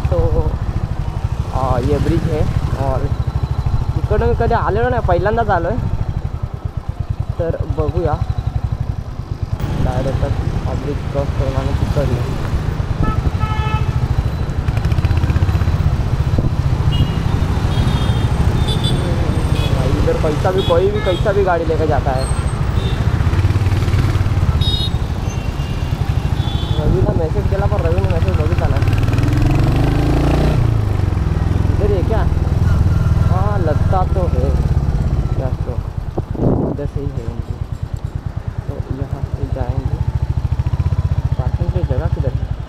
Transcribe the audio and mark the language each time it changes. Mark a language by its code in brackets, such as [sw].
[hi] तो ये [mr] ब्रिज आहे और इकडं मी कधी आलेलो नाही, पहिल्यांदाच आलो आहे. तर बघूया, डायरेक्ट ब्रिज क्रॉस करून आणि तिकडलं. [hi] इधर कोई भी कैसा भी गाड़ी लेकर जाता है. [mr] रवीला मैसेज केला पण रवीने मैसेज बघितला नाही. [hi] इधर है क्या? हाँ लगता तो है. क्या तो इधर से ही है उनकी. तो यहाँ से जाएंगे. पार्किंग की जगह किधर है?